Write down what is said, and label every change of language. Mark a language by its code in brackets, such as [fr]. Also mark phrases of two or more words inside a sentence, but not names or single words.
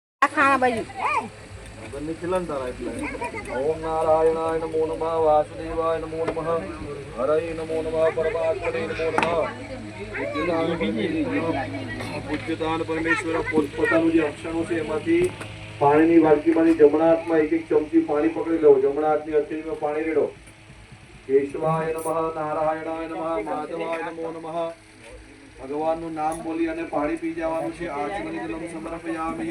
[sa] खाना बाजू ओम नारायणाय नमो नमः वासुदेवाय नमो नमः हरये नमो नमः परमात्मने नमो नमः पूज्यतान परमेश्वर [gu] પોતપોતાનું જે અક્ષણો છે એમાંથી પાણીની વાડકીમાંથી જમણા હાથમાં એક એક ચમચી પાણી પકડી લો. જમણા હાથની હથેળીમાં પાણી રેડો. [sa] केशवाय नमः नारायणाय नमः माधवाय नमो नमः. [gu] ભગવાનનું નામ બોલી અને પાણી પી જવાનું છે. [sa] आचमनीयं जलं समर्पयामि.